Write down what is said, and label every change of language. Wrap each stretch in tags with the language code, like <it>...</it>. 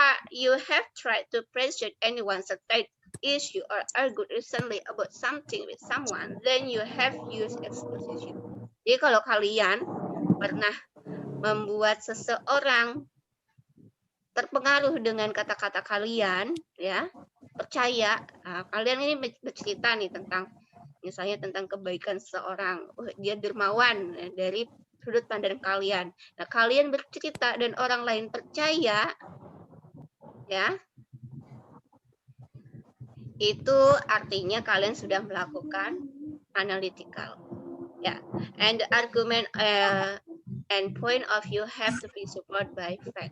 <en>you have tried to persuade anyone certain issue or argued recently about something with someone, then you have used exposition.</en> <id>Jadi kalau kalian pernah membuat seseorang terpengaruh dengan kata-kata kalian, ya, percaya, kalian ini bercerita nih tentang, misalnya tentang kebaikan seseorang, dia dermawan, ya, dari sudut pandang kalian. Nah, kalian bercerita dan orang lain percaya, ya, itu artinya kalian sudah melakukan analytical, ya.</id> <en>And the argument and point of view have to be supported by fact.</en>